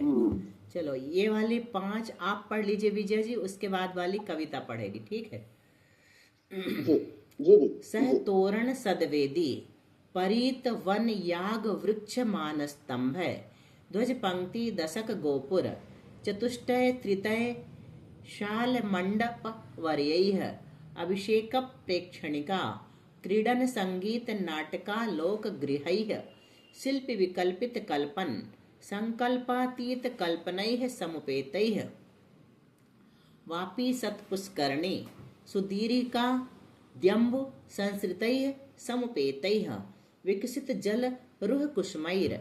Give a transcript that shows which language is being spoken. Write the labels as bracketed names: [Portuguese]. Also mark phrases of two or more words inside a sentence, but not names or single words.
[Hindi] चलो ये वाली 5 आप पढ़ लीजिए विजय जी, उसके बाद वाली कविता पढ़ेगी, ठीक है। जी। [Sanskrit] सह तोरण सदवेदी परीत वन याग वृक्ष मान स्तंभ ध्वज पंक्ति दशक गोपुर चतुष्टय त्रितय शाल मंडप वर्यैः अभिषेक प्रेक्षणिका क्रीडन संगीत नाटका लोक गृहैः शिल्प विकल्पित कल्पन संकल्पातीत कल्पनैः समुपेतैः वापी सत्पुष्करणी सुदीर्घा द्यम्बु संसृतैः समुपेतैः विकसित जल रुह कुसुमैर